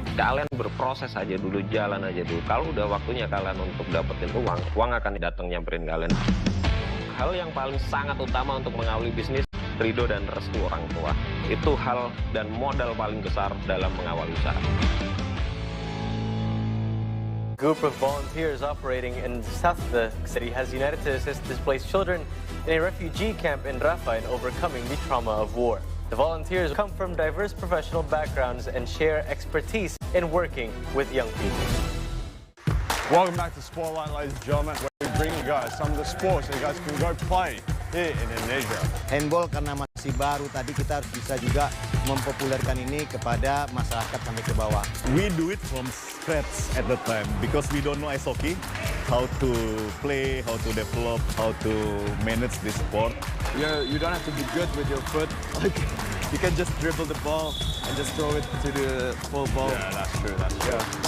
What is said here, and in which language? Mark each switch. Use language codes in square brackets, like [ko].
[id] Kalian berproses aja dulu, jalan aja dulu. Kalau udah waktunya kalian untuk dapetin uang akan datang nyamperin kalian. Hal yang paling sangat utama untuk mengawali bisnis, ridho dan restu orang tua. Itu hal dan modal paling besar dalam mengawali usaha. [en] Group of volunteers operating in south of the city has united to assist displaced children in a refugee camp in Rafah in overcoming the trauma of war. The volunteers come from diverse professional backgrounds and share expertise in working with young people. Welcome back to Spotlight, ladies and gentlemen, where we bring you guys some of the sports that you guys can go play here in Indonesia. [id] Handball karena masih baru, tadi kita harus bisa juga mempopulerkan ini kepada masyarakat sampai ke bawah. [en] We do it from scratch at the time because we don't know ice hockey, how to play, how to develop, how to manage this sport. You don't have to be good with your foot. Like you can just dribble the ball and just throw it to the full ball. Yeah, that's true. That's true.